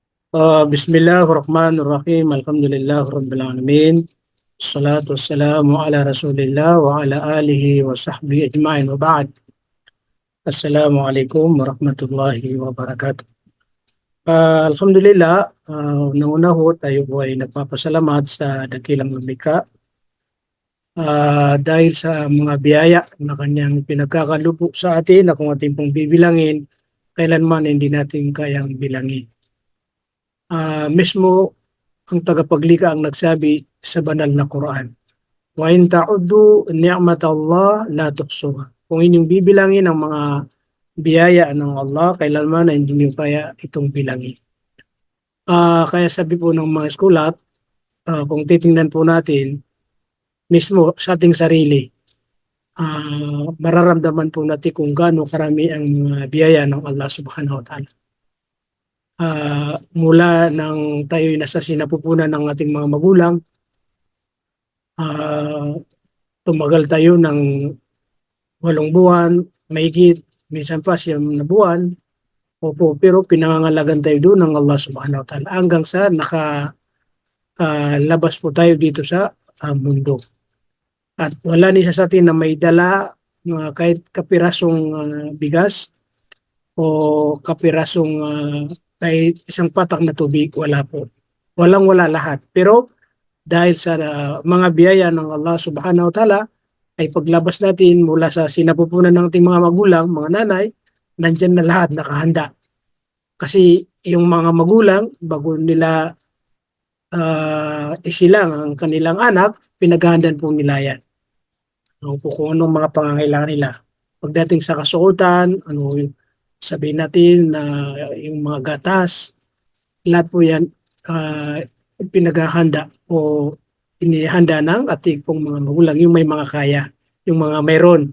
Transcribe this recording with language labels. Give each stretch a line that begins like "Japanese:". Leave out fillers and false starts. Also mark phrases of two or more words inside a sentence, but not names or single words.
Arabic: بسم الله الرحمن الرحيم الحمد لله رب العالمين. الصلاة والسلام على رسول الله وعلى آله وصحبه أجمعين وبعد. السلام عليكم ورحمة الله وبركاته. Alhamdulillah,
Filipino: una-una ho tayo po ay nagpapasalamat sa dakilang lumikha dahil sa mga biyaya na kanyang pinagkakalupo sa atin na kung ating pong bibilangin, kailanman hindi natin kayang bilangin. Mismo ang tagapaglikha ang nagsabi sa banal na Quran,
Arabic: "وإن تعدوا نعمة الله لا تحصوها."
Filipino: Kung inyong bibilangin ang mga biyaya ng Allah, kailanman na hindi niyo kaya itong bilangin. Kaya sabi po ng mga skulat, kung titingnan po natin mismo sa ating sarili, mararamdaman po natin kung gaano karami ang mga biyaya ng Allah
Arabic: سبحانه وتعالى.
Filipino: Mula nang tayo'y nasa sinapupunan ng ating mga magulang, ah, tumagal tayo ng 8 buwan, mahigit, minsan pa 9 na buwan. Opo, pero pinangangalagan tayo doon ng Allah
Arabic: سبحانه وتعالى
Filipino: hanggang sa labas po tayo dito sa mundo. At wala ni isa sa atin na may dala kahit kapirasong bigas o kapirasong kahit isang patak na tubig, wala po. Walang-wala lahat. Pero dahil sa mga biyaya ng Allah
Arabic: سبحانه وتعالى,
Filipino: ay paglabas natin mula sa sinapupunan ng ating mga magulang, mga nanay, nandyan na lahat nakahanda. Kasi yung mga magulang, bago nila isilang ang kanilang anak, pinaghahandaan po nila yan. Kung anong mga pangangailangan nila. Pagdating sa kasuotan, sabihin natin na yung mga gatas, lahat po yan pinaghahanda o inihanda ng ating pong mga magulang, yung may mga kaya, yung mga mayroon.